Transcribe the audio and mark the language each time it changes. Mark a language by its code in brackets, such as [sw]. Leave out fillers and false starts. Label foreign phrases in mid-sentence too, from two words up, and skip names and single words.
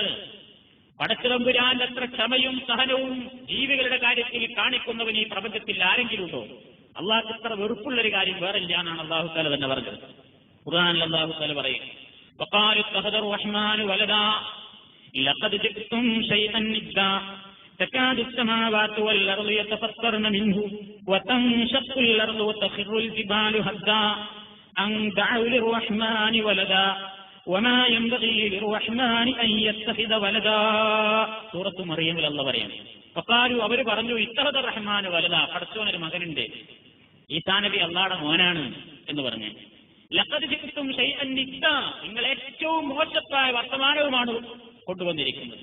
[ml] പടച്ചതമ്പുരാന്റെ അത്ര ക്ഷമയും സഹനവും ജീവികളുടെ കാര്യത്തിൽ കാണിക്കുന്നവൻ ഈ പ്രപഞ്ചത്തിൽ ആരെങ്കിലും ഉണ്ടോ? അള്ളാഹ് അത്ര വെറുപ്പുള്ളൊരു കാര്യം വേറെ ഇല്ല എന്നാണ് അള്ളാഹു തആല തന്നെ പറഞ്ഞത്. [ar] ഖുർആനിൽ അള്ളാഹു തആല പറയും, وقالوا اتخذ الرحمن ولدا لقد جئتم شيئا إدا تكاد السماوات والأرض يتفطرن منه وتنشق الأرض وتخر الجبال هدا أن دعوا للرحمن ولدا وما ينبغي للرحمن أن يتخذ ولدا. [ml] സൂറത്ത് മറിയമിൽ അല്ലാഹു പറയാണ്, വഖാലു, അവർ പറഞ്ഞു, [ar] اتخذ الرحمن ولدا, [ml] പടച്ചോനൊരു മകനുണ്ട്, ഈസാ നബി അള്ളാഹുടെ മോനാണ് എന്ന് പറഞ്ഞു. [ar] لقد جئتم شيئا إدا, [ml] നിങ്ങൾ ഏറ്റവും മോശമായ വർത്തമാനവുമാണ് കൊണ്ടുവന്നിരിക്കുന്നത്.